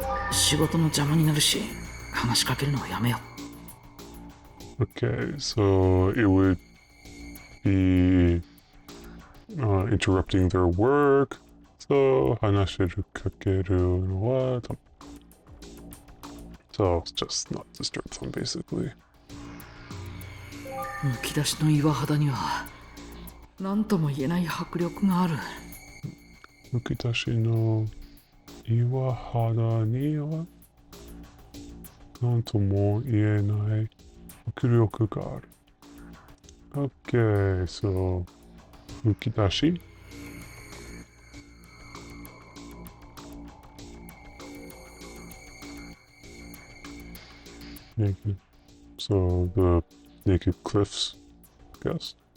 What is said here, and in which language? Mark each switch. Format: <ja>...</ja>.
<ja>仕事の邪魔になるし、話しかけるのはやめよう。</ja> <en>Okay, so it would be interrupting their work.</en> <ja>So 話しかけるのはダメ。</ja> <en>So just not disturb them, basically.</en> <ja>むき出しの岩肌には何とも言えない迫力がある。むき出しの岩肌には何とも言えない迫力がある。</ja> <en>Okay, so むき出しnaked. So the naked cliffs, I guess.</en>